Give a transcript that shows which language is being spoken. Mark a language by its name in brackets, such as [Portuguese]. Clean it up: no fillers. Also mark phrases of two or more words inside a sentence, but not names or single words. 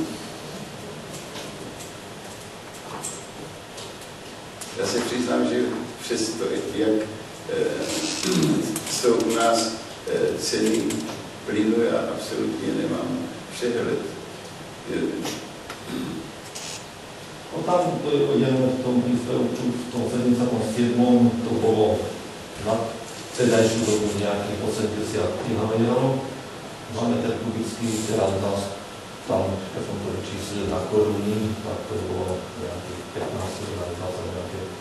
[Czech] Já se přiznám, že přesto, jak jsou u nás ceny plynu, já absolutně nemám přehled. [Slovak] No tam to je uvedené v tom príspevku, v tom 77. to bolo na vtedajšiu dobu nejakých 80 kg na meter kubický, teraz nás tam, keď som to číslil na koruny, tak to bolo nejakých 15 kg, nejaké.